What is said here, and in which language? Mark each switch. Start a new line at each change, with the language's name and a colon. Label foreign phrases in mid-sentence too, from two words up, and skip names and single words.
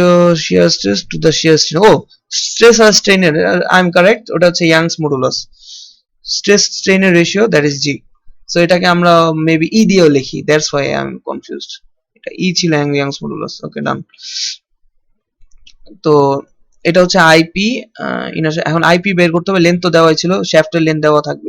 English: shear stress to the shear strain, oh stress আর strain এর, I am correct,
Bangla: ওটা হচ্ছে
English: Young's modulus, stress strainএর ratio, that is G।
Bangla: সো এটাকে আমরা মেবি ই দিয়েও লিখি,
English: that's why I am confused,
Bangla: এটা ই ছিল
English: Young's modulus. okay done.
Bangla: তো এটা হচ্ছে আইপি, এখন আইপি বের করতে হবে, লেন্থ তো দেওয়া হয়েছিল, শ্যাফটের লেন্থ দেওয়া থাকবে।